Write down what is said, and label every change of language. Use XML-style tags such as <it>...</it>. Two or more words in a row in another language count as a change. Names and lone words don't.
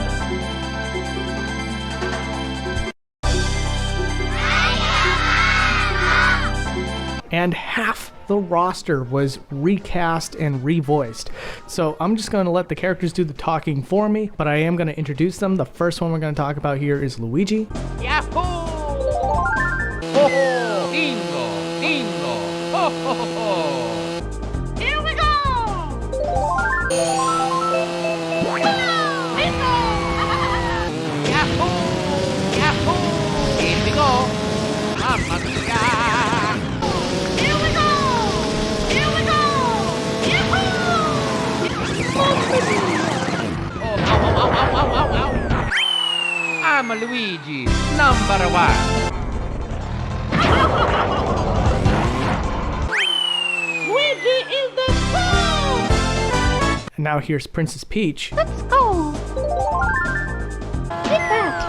<en>And half the roster was recast and revoiced. So I'm just going to let the characters do the talking for me, but I am going to introduce them. The first one we're going to talk about here is Luigi. Yahoo! Ho ho! Bingo! Bingo! Ho ho ho! Here we go! Bingo! Yahoo! Yahoo! Here we go!</en> <it>Mamma mia!</it> <en>Here we go! Here we go! Yahoo! Oh, ow, ow, ow, ow, ow, ow! I'm Luigi, number 1. Luigi is the best! And now here's Princess Peach. Let's go! Take that!</en>